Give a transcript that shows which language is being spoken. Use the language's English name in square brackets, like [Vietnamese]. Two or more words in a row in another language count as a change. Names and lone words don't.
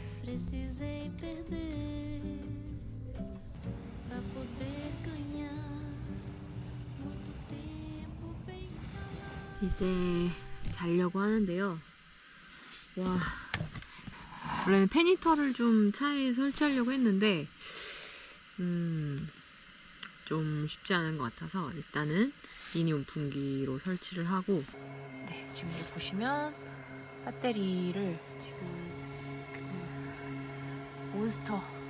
[Portuguese] precisei perder pra poder ganhar muito tempo bem calado. [Korean] 이제 자려고 하는데요. 와, 원래는 페니터를 좀 차에 설치하려고 했는데 좀 쉽지 않은 것 같아서 일단은 미니 온풍기로 설치를 하고, 네, 지금 여기 보시면 배터리를 지금 그 몬스터